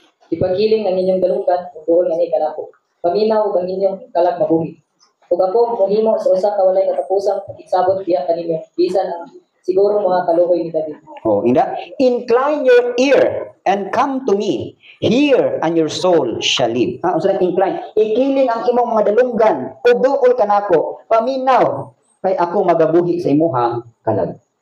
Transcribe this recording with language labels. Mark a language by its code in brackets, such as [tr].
[ceb] Ipagiling ang inyong dalunggan ug duol nga ni kanako. Paminaw ug ang inyong kalag mabuhi. Ug ako mohimo sa usa ka walay katapusang pagsabot diha kanimo bisan ang siguro mga kaluhoy ni David. Oh, inda. [en] Incline your ear and come to me. Hear and your soul shall live. [ceb] Ha, unsa incline? Ikiling ang imong mga dalunggan ug duol kanako. Paminaw kay ako magabuhi sa imuhang kalag.